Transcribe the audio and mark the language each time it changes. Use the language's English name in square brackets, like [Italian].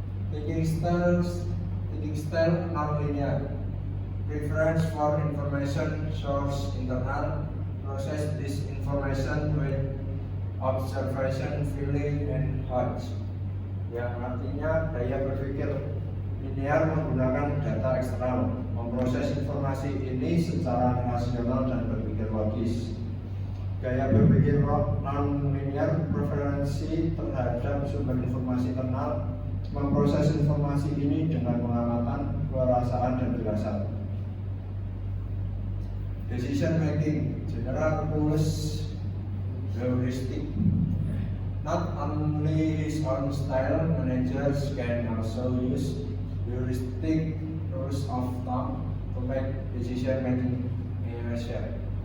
[English] Thinking style non-linear, preference for information source internal, process this information with observation, feeling, and thoughts. [Indonesian] Yang artinya gaya berpikir linear menggunakan data eksternal, memproses informasi ini secara rasional dan berpikir logis. Gaya berpikir non-linear, preferensi terhadap sumber informasi internal, memproses informasi ini dengan pengamatan, perasaan, dan firasat. [English] Decision making, general rules, heuristic. Not only his own style, managers can also use heuristic rules of thumb to make decision making easier.